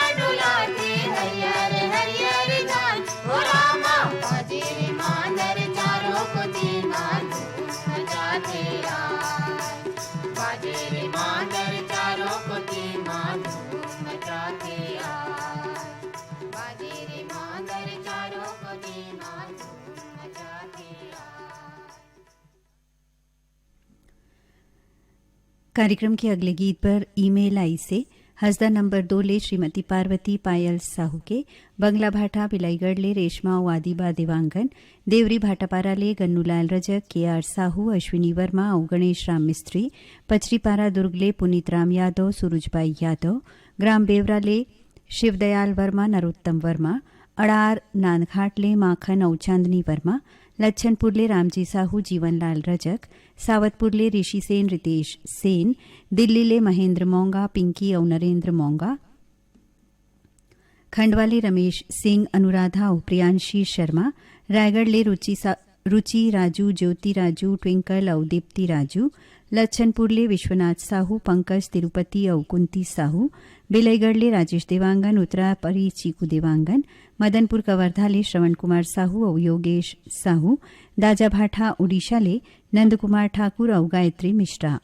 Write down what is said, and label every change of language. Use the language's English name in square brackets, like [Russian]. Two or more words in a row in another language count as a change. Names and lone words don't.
[Chhattisgarhi] डुलाते हरियर हरियर धान हो रामा बाजे रे मांदर चारों को दीना धूम मचाते आए बाजे रे मांदर चारों को दीना धूम मचाते आए बाजे रे मांदर चारों को दीना धूम मचाते आए। कार्यक्रम के अगले गीत पर ईमेल आई से हसदा नंबर 2 ले श्रीमती पार्वती पायल साहू के बंगला भाटा बिलाईगढ़ ले रेशमा वादीबा देवांगन देवरी भाटापारा ले गन्नूलाल रजक KR साहू अश्विनी वर्मा और गणेश राम मिस्त्री पचरीपारा दुर्ग ले पुनीत राम यादव सूरजबाई यादव ग्राम बेवरा ले शिवदयाल वर्मा नरोत्तम वर्मा अड़ार नानघाट ले माखन और चांदनी वर्मा लच्छनपुर ले रामजी साहू जीवनलाल रजक सावतपुर ले ऋषि सेन रितेश सेन दिल्ली ले महेंद्र मोंगा पिंकी और नरेंद्र मोंगा खंडवा ले रमेश सिंह अनुराधा और प्रियांशी शर्मा रायगढ़ ले रुचि राजू ज्योति राजू ट्विंकल और दीप्ति राजू लच्छनपुर ले विश्वनाथ साहू पंकज तिरुपति और कुंती साहू बिलाईगढ़ ले राजेश देवांगन उत्तरापरी चीकू देवांगन मदनपुर कवर्धा ले श्रवण कुमार साहू और योगेश साहू दाजा भाठा उड़ीसा ले नंद कुमार ठाकुर और गायत्री मिश्रा।